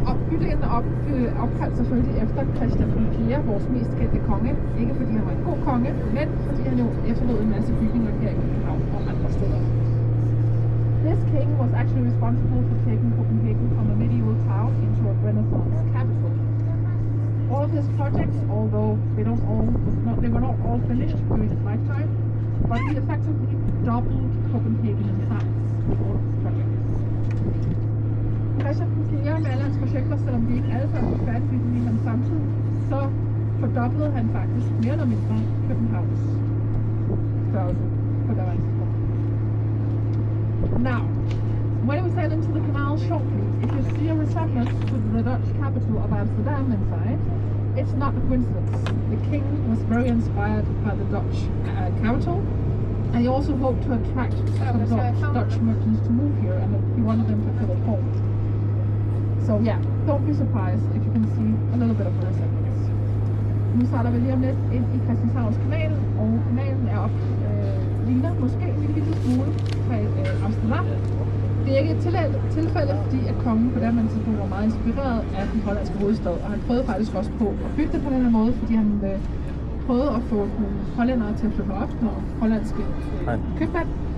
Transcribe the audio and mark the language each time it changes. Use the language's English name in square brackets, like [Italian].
[Danish] Bygningen er opkaldt selvfølgelig efter Christian IV, vores mest kendte konge. Ikke fordi han var en god konge, men fordi han jo efterlod en masse bygninger her i København og andre steder. [English] This king was actually responsible for taking Copenhagen from a medieval town into a Renaissance capital. All of his projects, although they were not all finished during his lifetime, but he effectively doubled Copenhagen in size with all of his projects. [Danish] Christian IV med alle hans projekter, selvom de ikke alle sammen var færdige i hans samtid, så fordoblede han faktisk mere eller mindre Københavns størrelse på daværende tidspunkt. [English] Now, when we sail into the canal shortly, if you see a resemblance to the Dutch capital of Amsterdam inside, it's not a coincidence. The king was very inspired by the Dutch capital, and he also hoped to attract some Dutch merchants to move here, and he wanted them to feel at home. So yeah, don't be surprised if you can see a little bit of a resemblance. [Danish] Nu sejler vi lige om lidt ind i Christianshavns kanal, og kanalen er ligner måske en lille smule fra Amsterdam. Det er ikke et tilfælde, fordi at kongen på den tidspunkt var meget inspireret af den hollandske hovedstad, og han prøvede faktisk også på at bygge det på den her måde, fordi han prøvede at få nogle hollændere til at flytte op, når hollandske købmænd.